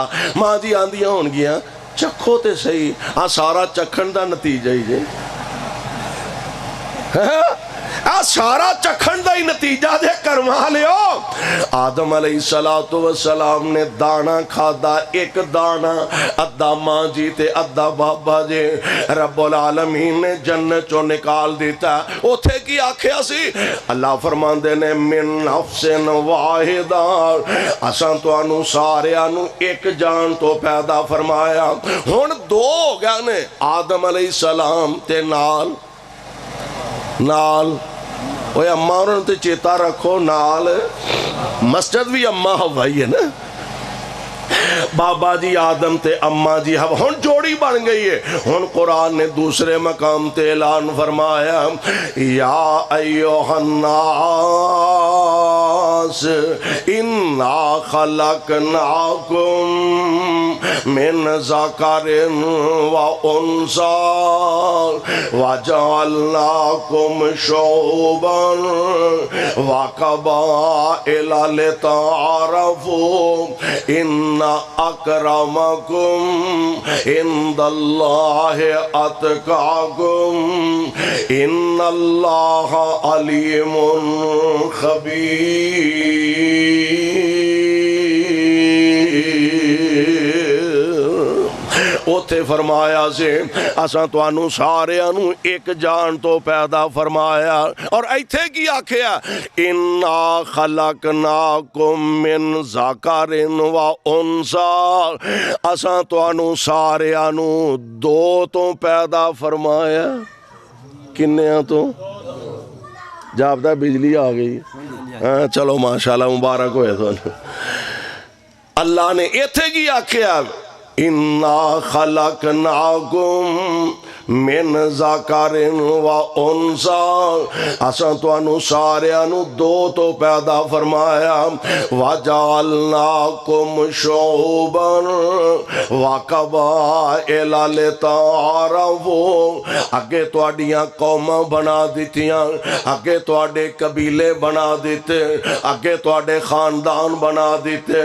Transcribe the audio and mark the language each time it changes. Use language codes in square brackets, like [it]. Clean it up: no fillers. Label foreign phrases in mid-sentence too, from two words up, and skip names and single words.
[pa] ماں جی آندیاں ہون گیاں چکھو تے سہی۔ آ سارا چکھن دا نتیجہ ہی جے آ سارا چکھن دا ہی نتیجہ جے کروا لیو. آدم [ar] عليه الصلاة والسلام [pa] نے دانہ کھادا ایک دانہ ادھا ماں جی تے ادھا بابا جی. [ar] رب العالمين [pa] نے جنت چو نکال دتا. اوتھے کی آکھیا سی? اللہ فرماندے نے [ar] من نفس واحدة [pa] اساں تہانوں ساریاں نوں ایک جان تو پیدا فرمایا. ہن دو ہو گئے نے آدم علیہ السلام تے نال اوئے اماں انہاں نے تو چیتا رکھو نال مسجد بھی اماں حوا ہی ہے نا. بابا جی آدم تے اماں جی حوا ہن جوڑی بن گئی ہے. ہن قرآن نے دوسرے مقام تے اعلان فرمایا یا [ar] أيها الناس إنا خلقناكم من ذكر وأنثى و جعلناكم شعوبا وقبائل لتعارفوا إن أكرمكم عند الله أتقاكم إن الله عليم خبير. [pa] اوتھے فرمایا سے اساں تہانوں ساریاں نوں ایک جان تو پیدا فرمایا. اور ایتھے کی آکھیا [ar] إنا خلقناكم من ذكر وأنثى [pa] اساں تہانوں ساریاں نوں دو تو پیدا فرمایا. کنیاں تو؟ جاپدا بجلی آ گئی. ہاں چلو ماشاءاللہ مبارک ہوئے تہانوں. اللہ نے ایتھے کی آکھیا [ar] إنا خلقناكم من ذكر وأنثى [pa] اساں تہانوں ساریاں نوں دو تو پیدا فرمایا. [ar] وجعلناكم شعوبا وقبائل لتعارفوا [pa] اگے تہاڈیاں قوماں بنا دتیاں، اگے تہاڈے قبیلے بنا دتے، اگے تہاڈے خاندان بنا دتے.